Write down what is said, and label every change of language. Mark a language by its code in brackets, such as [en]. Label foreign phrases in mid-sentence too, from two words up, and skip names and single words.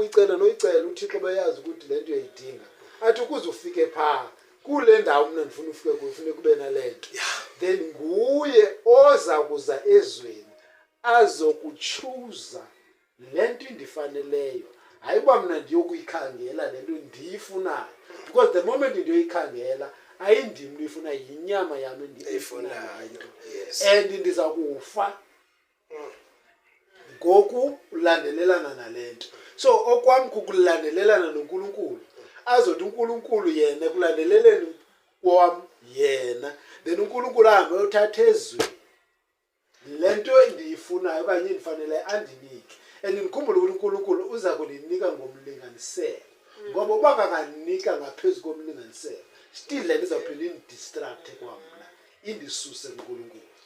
[xh] uyicela noyicela uthixo beyazi ukuthi le nto uyayidinga athi ukuze ufike phaa kule ndawo mna ndifuna ufike kuyo funeka ube nale nto then nguye oza kuza ezweni azokuchuza le nto indifaneleyo hayi uba mna ndiyokuyikhangela le nto ndiyifunayo [en] because the moment [xh] ndiyoyikhangela ayindim nto ifunayo yinyama yam endiyifunayo and ndiza kufa ngokulandelelana nale nto so okwam kukulandelelana noNkulunkulu azothi uNkulunkulu yena ekulandeleleni kwam yena then uNkulunkulu ahambe uyothatha ezweni le nto endiyifunayo okanye endifaneleyo andinike and ndikhumbule ukuthi uNkulunkulu uza kundinika ngomlinganiselo ngoba uba kanganika ngaphezu komlinganiselo still le nto izawuphinda indistrakthe kwamna indisuse kuNkulunkulu